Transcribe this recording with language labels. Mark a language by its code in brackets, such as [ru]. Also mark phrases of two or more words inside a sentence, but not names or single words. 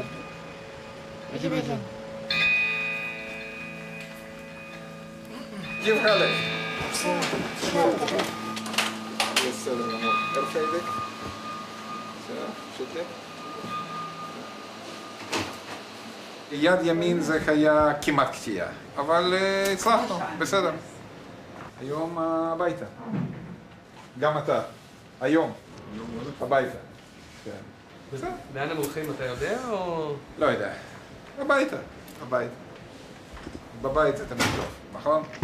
[ar] يجي بيجي. كيف حالك؟ السلام. السلام. ارفع يدك. سلام. شد لك. [he] יד ימין זה היה כמעט קטיעה, אבל הצלחנו, בסדר. היום הביתה. גם אתה. היום. הביתה. לאן הם הולכים, אתה יודע או...? לא יודע. הביתה. הביתה. בבית זה תמיד טוב, נכון?